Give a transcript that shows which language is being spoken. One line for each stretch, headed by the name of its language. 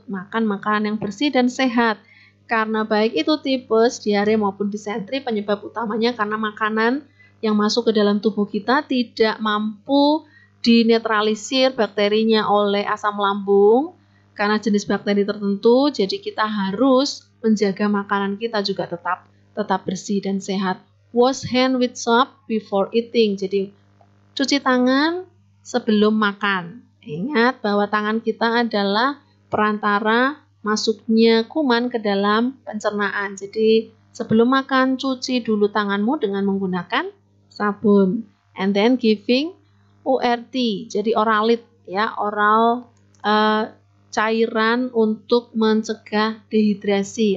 Indonesian: Makan makanan yang bersih dan sehat. Karena baik itu tipes, diare maupun disentri, penyebab utamanya karena makanan yang masuk ke dalam tubuh kita tidak mampu dinetralisir bakterinya oleh asam lambung karena jenis bakteri tertentu. Jadi kita harus menjaga makanan kita juga tetap bersih dan sehat.
English: Wash hand with soap before eating.
Indonesian: Jadi cuci tangan sebelum makan. Ingat bahwa tangan kita adalah perantara masuknya kuman ke dalam pencernaan. Jadi sebelum makan cuci dulu tanganmu dengan menggunakan sabun.
English: And then giving ORT.
Indonesian: Jadi oralit ya, oral cairan untuk mencegah dehidrasi.